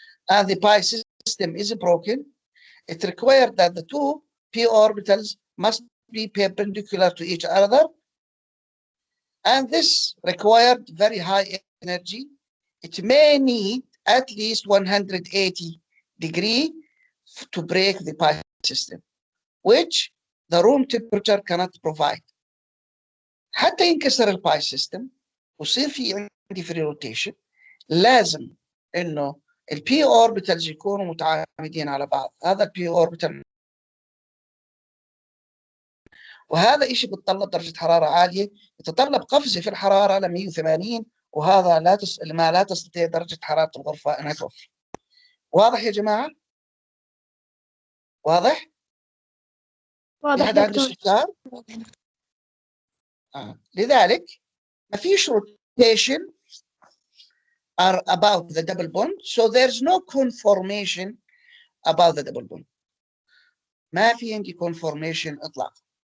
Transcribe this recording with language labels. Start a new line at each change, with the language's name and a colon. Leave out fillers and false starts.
English: And the pi system is broken. It requires that the 2p orbitals must be perpendicular to each other. And this required very high energy. It may need at least 180 degrees to break the pi system, which the room temperature cannot provide.
Arabic: حتى ينكسر الباي سيستم ويصير في عندي فري روتيشن، لازم انه البي اوربيتالز يكونوا متعامدين على بعض. هذا البي اوربيتال وهذا إشي بتطلب درجة حرارة عالية، يتطلب قفزة في الحرارة ل 180، وهذا لا تستطيع درجة حرارة الغرفة أنها توفي. واضح يا جماعة؟ واضح؟ في واضح حد عنده دكتور. استفسار؟ لذلك ما فيش
English: rotation are about the double bond, so there's no conformation about the double bond.
Arabic: ما في عندي conformation إطلاقا.